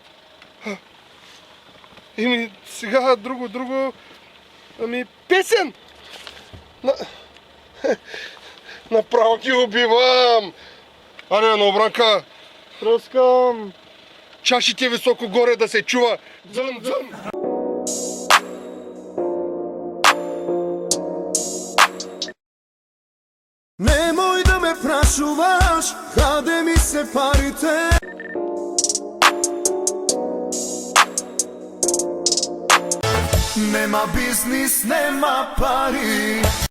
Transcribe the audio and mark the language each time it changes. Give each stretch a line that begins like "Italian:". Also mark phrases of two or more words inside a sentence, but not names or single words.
Bulgarian: Еми, сега друго... Ами, песен! Направо ги убивам! Ане, на обранка! Тръскам! Чашите високо горе да се чува! Дзън, дзън!
Macedonian: Немој да ме прашуваш, каде ми се парите. Нема бизнис, нема пари.